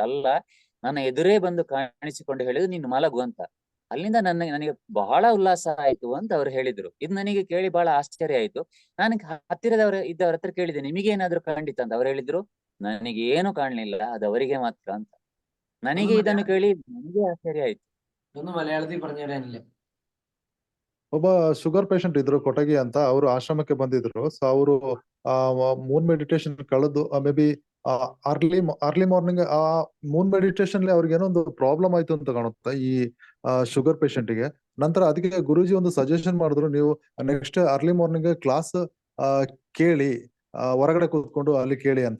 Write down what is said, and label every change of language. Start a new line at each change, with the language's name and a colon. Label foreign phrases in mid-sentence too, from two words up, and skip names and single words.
Kannada: ಅಲ್ಲ, ನನ್ನ ಎದುರೇ ಬಂದು ಕಾಣಿಸಿಕೊಂಡು ಹೇಳಿದ್ರು, ನೀನು ಮಲಗು ಅಂತ. ಅಲ್ಲಿಂದ ನನಗೆ ಬಹಳ ಉಲ್ಲಾಸ ಆಯ್ತು ಅಂತ ಅವ್ರು ಹೇಳಿದ್ರು. ಇದು ನನಗೆ ಕೇಳಿ ಬಹಳ ಆಶ್ಚರ್ಯ ಆಯ್ತು. ನಾನು ಇದ್ದವರ ಹತ್ರ ಕೇಳಿದೆ, ನಿಮಗೇನಾದ್ರೂ ಕಂಡಿತ ಅಂತ. ಅವ್ರು ಹೇಳಿದ್ರು, ನನಗೆ ಏನು ಕಾಣಲಿಲ್ಲ, ಅದು ಅವರಿಗೆ ಮಾತ್ರ ಅಂತ. ನನಗೆ ಇದನ್ನು ಕೇಳಿ ನನಗೆ ಆಶ್ಚರ್ಯ ಆಯ್ತು.
Malayalam: ഒന്ന് മലയാളത്തിൽ പറഞ്ഞു തരാനില്ലേ?
Kannada: ಒಬ್ಬ
English: sugar patient
Kannada: ಇದ್ರು ಕೊಟಗಿ ಅಂತ, ಅವರು ಆಶ್ರಮಕ್ಕೆ ಬಂದಿದ್ರು. ಸೊ ಅವರು
English: moon meditation
Kannada: ಕಳೆದು
English: may be early morning
Kannada: ಆ
English: moon meditation
Kannada: ಅವ್ರಿಗೆ ಏನೋ ಒಂದು ಪ್ರಾಬ್ಲಮ್ ಆಯ್ತು ಅಂತ ಕಾಣುತ್ತೆ ಈ
English: sugar patient
Kannada: ಗೆ. ನಂತರ ಅದಕ್ಕೆ ಗುರುಜಿ ಒಂದು ಸಜೆಷನ್ ಮಾಡಿದ್ರು, ನೀವು
English: next early morning class
Kannada: ಕೇಳಿ, ಹೊರಗಡೆ ಕೂತ್ಕೊಂಡು ಅಲ್ಲಿ ಕೇಳಿ ಅಂತ.